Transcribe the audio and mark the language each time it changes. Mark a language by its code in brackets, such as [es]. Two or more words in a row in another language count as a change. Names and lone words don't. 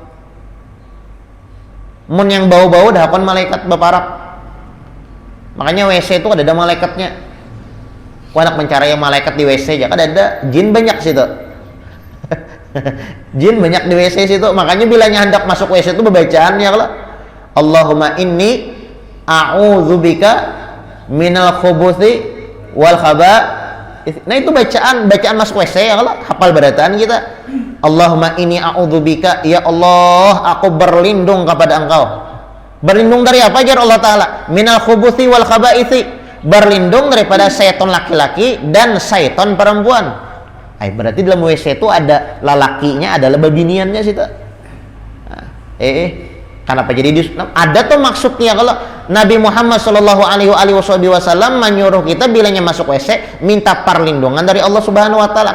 [bjn] Mun yang bau-bau dah kon malaikat baparak. [id] Makanya WC itu ada malaikatnya. Ku anak mencari yang malaikat di WC aja, kan ada jin banyak situ. [bjn] Jin banyak di WC situ. Makanya bilanya hendak masuk WC itu berbacaannya kalau [ar] اللهم إني أعوذ بك من الخبث والخبائث. [id] Nah itu bacaan masuk WC ya kalau hafal bacaan kita. [ar] اللهم إني أعوذ بك, [id] ya Allah aku berlindung kepada Engkau. Berlindung dari apa jar Allah Ta'ala? [ar] من الخبث والخبائث, [id] berlindung daripada syaitan laki-laki dan syaitan perempuan. [bjn] Berarti dalam WC itu ada lalakinya, ada biniannya situ. [id] Kenapa jadi ada tuh maksudnya kalau Nabi Muhammad [ar] صلى الله عليه وسلم [id] menyuruh kita bilanya masuk WC minta perlindungan dari Allah [ar] سبحانه وتعالى.